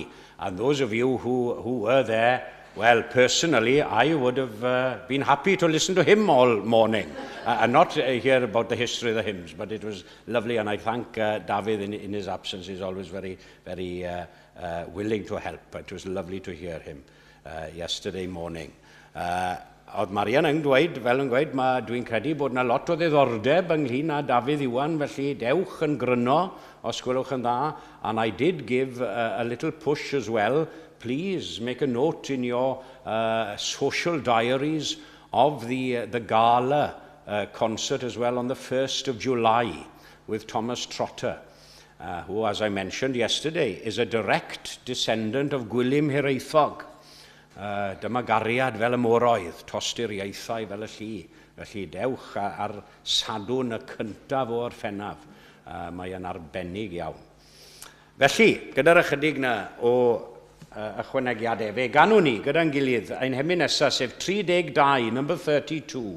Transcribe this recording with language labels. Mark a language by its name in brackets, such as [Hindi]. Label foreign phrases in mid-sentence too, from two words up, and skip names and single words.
[English] And those of you who were there, well, personally, I would have been happy to listen to him all morning and not hear about the history of the hymns, but it was lovely, and I thank David in his absence. He's always very, very willing to help. It was lovely to hear him yesterday morning. [Welsh] oedd Marian yn dweud, fel yn gweud, dwi'n credu bod yna lot o ddiddordeb ynglyn â Dafydd Iwan, felly dewch yn gryno, os gwelwch yn dda. [English] And I did give a little push as well. Please make a note in your social diaries of the gala concert as well on the 1st of July with Thomas Trotter, who, as I mentioned yesterday, is a direct descendant of Gwilym Hiraethog. [Welsh] Dyma gariad fel y moroedd, tosturiaethau fel y llu. Felly dewch ar sadwn y cyntaf o'r Orffennaf. Mae yn arbennig iawn. Felly, gyda'r ychydig na o ychwanegiadau, fe ganwn ni gyda'n gilydd ein hemyn nesaf sef 32, number 32.